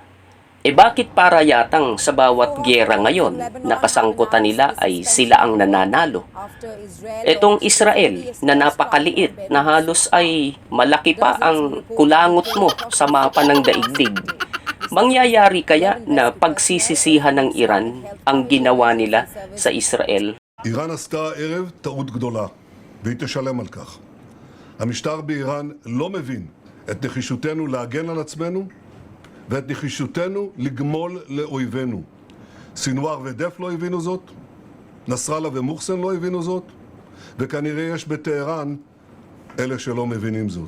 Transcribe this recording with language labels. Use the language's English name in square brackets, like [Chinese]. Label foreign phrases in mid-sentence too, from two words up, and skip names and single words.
[Filipino] Bakit para yatang sa bawat giyera ngayon, nakasangkutan nila ay sila ang nananalo? Etong Israel na napakaliit na halos ay malaki pa ang kulangot mo sa mapa ng daigdig. Mangyayari kaya na pagsisisihan ng Iran ang ginawa nila sa Israel? [Hebrew] איראן עשתה הערב טעות גדולה, והיא תשלם על כך. המשטר באיראן לא מבין את נחישותנו להגן על עצמנו, ואת נחישותנו לגמול לאויבינו. סינואר ודף לא הבינו זאת, נסראללה ומוחסן לא הבינו זאת, וכנראה יש בטהרן אלה שלא מבינים זאת.